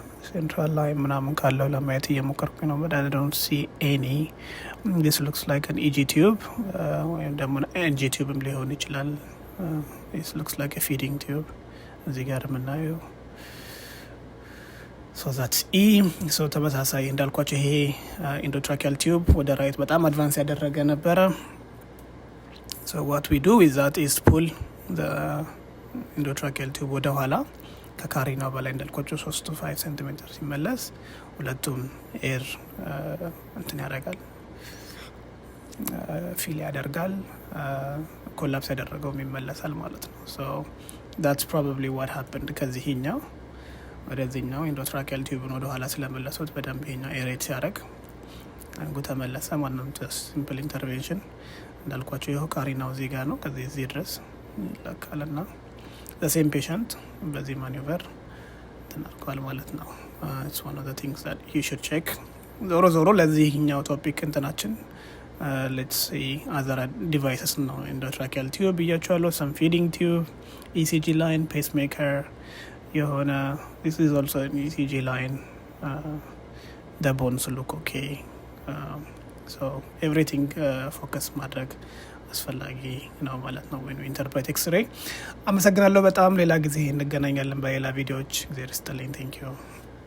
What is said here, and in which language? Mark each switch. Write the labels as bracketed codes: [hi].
[am] Central line ምናምን ካለው ለማየት እየሞከርኩኝ ነው, [en] but I don't see any. This looks like an EG tube [am] ወይም ደግሞ NG tube ሊሆን ይችላል. [en] This looks like a feeding tube [am] እዚህ ጋር የምናየው። [en] so that's E. [am] so ተመሳሳይ እንዳልኳቸው ይሄ endotracheal tube ወደ ራይት በጣም አድቫንስ ያደረገ ነበረ። [en] so what we do with that is pull the endotracheal tube [am] ወደ ኋላ ከካሪናው በላይ እንዳልኳቸው [en] 3 to 5 cm [am] ሲመለስ ሁለቱም ኤር እንትን ያደርጋል ፊል ያደርጋል ኮላፕስ ያደረገው ይመለሳል ማለት ነው። [en] so that's probably what happened [am] ከዚህኛው ወደዚህኛው endotracheal tube ወደ ኋላ ስለመለሱት በደንብ ይሄኛው ኤሬት ሲያደርግ አንጉ ተመለሰ ማለት ነው። ሲምፕል ኢንተርቬንሽን እንዳልኳቸው ይሄው ካሪናው እዚህ ጋር ነው ከዚህ እዚህ ድረስ ይላካልና [en] the same patient [am] በዚህ ማኒቨር ተናርኳል ማለት ነው። [en] it's one of the things that you should check። [am] ዞሮ ለዚህኛው ቶፒክ እንትናችን [en] let's see other devices now. Endotracheal tube ብያችኋለሁ, some feeding tube, ECG line, pacemaker የሆነ this is also an ECG line. The bones look okay. [am] So everything focus ማድረግ አስፈላጊ ነው ማለት ነው [en] when we interpret X-ray። [am] አመሰግናለሁ በጣም። ሌላ ጊዜ እንገናኛለን በሌላ ቪዲዮዎች። እግዚአብሔር ይስጥልኝ። [en] thank you።